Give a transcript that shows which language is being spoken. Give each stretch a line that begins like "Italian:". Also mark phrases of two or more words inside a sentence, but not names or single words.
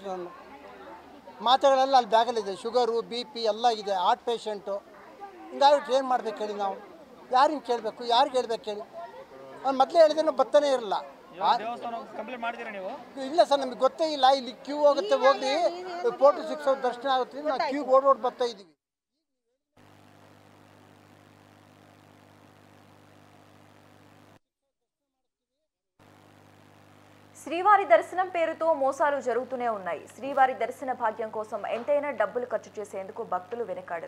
Kannada: ನಾನು ಮಾತ್ರೆಗಳೆಲ್ಲ ಅಲ್ಲಿ ಬ್ಯಾಗಲ್ಲಿದೆ,
English: sugar BP
Kannada: ಎಲ್ಲ ಇದೆ,
English: heart patient.
Kannada: ಹಿಂಗಾಗ್ಬಿಟ್ಟು ಏನು ಮಾಡ್ಬೇಕು ಹೇಳಿ? ನಾವು ಯಾರಿಗೆ ಕೇಳಬೇಕು? ಯಾರಿಗೆ ಹೇಳ್ಬೇಕು ಹೇಳಿ? ಅವ್ನು ಮೊದಲೇ ಹೇಳಿದ್ರೆ ಬರ್ತಾನೆ ಇರಲ್ಲ. ಇಲ್ಲ ಸರ್, ನಮಗೆ ಗೊತ್ತೇ ಇಲ್ಲ. ಇಲ್ಲಿ ಕ್ಯೂ ಹೋಗುತ್ತೆ, ಹೋಗಿ 4 to 6 ದರ್ಶನ ಆಗುತ್ತೆ, ನಾವು ಕ್ಯೂ ಓಡೋಡಿ ಬರ್ತಾ ಇದ್ದೀವಿ.
Telugu: శ్రీవారి దర్శనం పేరుతో మోసాలు జరుగుతూనే ఉన్నాయి. శ్రీవారి దర్శన భాగ్యం కోసం ఎంతైనా డబ్బులు ఖర్చు చేసేందుకు భక్తులు వెనకాడరు.